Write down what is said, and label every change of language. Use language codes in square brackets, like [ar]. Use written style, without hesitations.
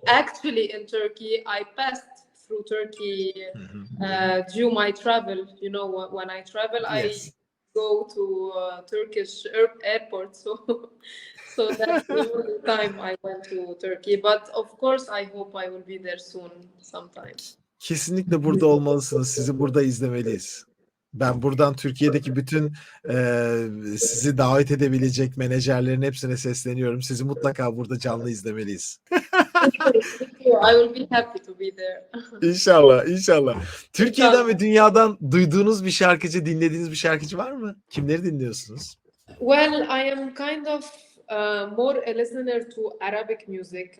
[en] Actually, in Turkey, I passed through Turkey due my travel. When I travel, Yes. I go to Turkish airport. So that's the only time I went to Turkey. But of course, I hope I will be there soon, sometime. [tr] Kesinlikle burada olmalısınız. Sizi burada izlemeliyiz. Ben buradan Türkiye'deki bütün sizi davet edebilecek menajerlerin hepsine sesleniyorum. Sizi mutlaka burada canlı izlemeliyiz. [en] I will be happy to be there. [tr] İnşallah. Türkiye'den ve dünyadan duyduğunuz bir şarkıcı, dinlediğiniz bir şarkıcı var mı? Kimleri dinliyorsunuz? [en] Well, I am kind of more a listener to Arabic music.